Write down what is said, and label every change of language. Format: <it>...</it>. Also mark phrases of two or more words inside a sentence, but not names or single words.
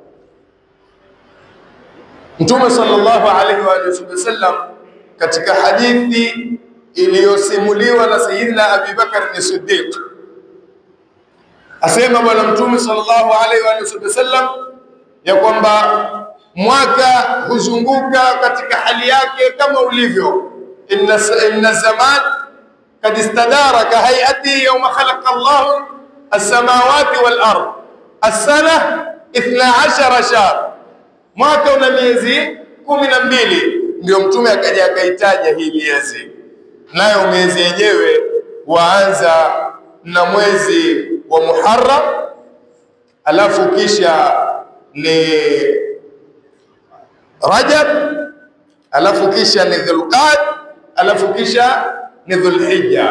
<sw>Mtume</sw> <ar>صلى الله عليه وسلم</ar> <sw>katika hadithi iliyosimuliwa na Sayyidina Abi Bakar as-Siddiq asema bwana Mtume</sw> <ar>صلى الله عليه وسلم</ar> <sw>ya kwamba mwaka huzunguka katika hali yake kama ulivyo,</sw> <ar>إن زمان قد استدار كهيئة يوم خلق الله السماوات والأرض السنة 12 شهر.</ar> <sw>Mwaka una miezi 12. Ndio Mtume akaja akaitaja hii miezi, nayo miezi yenyewe waanza na mwezi wa Muharram, alafu kisha ni Rajab, alafu kisha ni Dhulqaad, alafu kisha ni Dhulhijja.</sw>